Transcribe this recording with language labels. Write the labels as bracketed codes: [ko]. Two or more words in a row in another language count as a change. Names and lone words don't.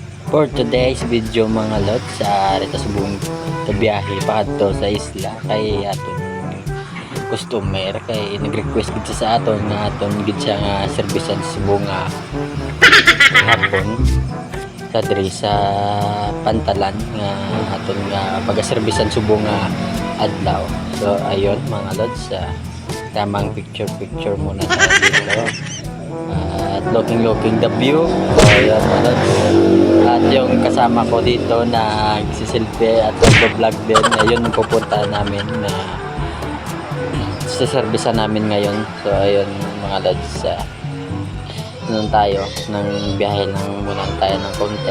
[hil] For today's video mga lods, sa rito sa buong biyahe pa to sa isla kay aton customer kay nag-request gid sa aton nga aton gid siya nga servisan sa buong hapon sa diri sa Pantalan nga aton nga pagaserbisan sa buong adlaw. [tl] So ayun mga lods, tamang picture muna tayo dito. [en] At looking the view. So ayun mga lods. [tl] At yung kasama ko dito na nagsisilbi at nag-vlog din, ayun pupunta namin na sa servisa namin ngayon. So ayun mga lods, nun tayo ng biyahe muna tayo ng konti.